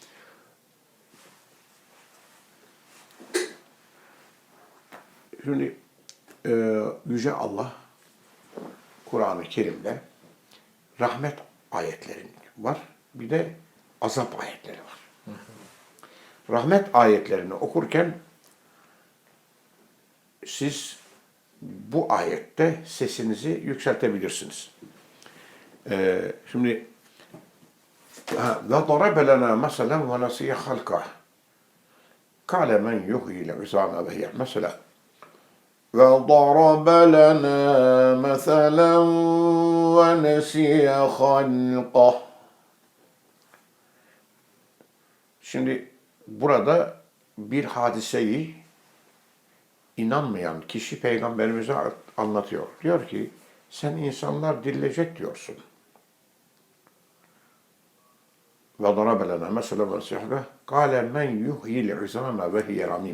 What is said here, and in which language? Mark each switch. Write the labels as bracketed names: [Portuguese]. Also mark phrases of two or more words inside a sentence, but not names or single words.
[Turkish] Şimdi Yüce Allah Kur'an-ı Kerim'de rahmet ayetleri var. Bir de azap ayetleri var. Rahmet ayetlerini okurken siz bu ayette sesinizi yükseltebilirsiniz. [Arabic] Şimdi وَضَرَبَ لَنَا مَثَلًا وَنَسِيَ خَلْقَهُ قَالَ مَنْ يُحْيِي الْعِظَامَ وَهِيَ مثلا وَضَرَبَ لَنَا مَثَلًا وَنَسِيَ خَلْقَهُ. [Turkish] Şimdi burada bir hadiseyi inanmayan kişi peygamberimize anlatıyor. Diyor ki sen insanlar dirilecek diyorsun. [Arabic] وضرب لنا مثلا ونسي قال من يحيي العظام وهي رميم.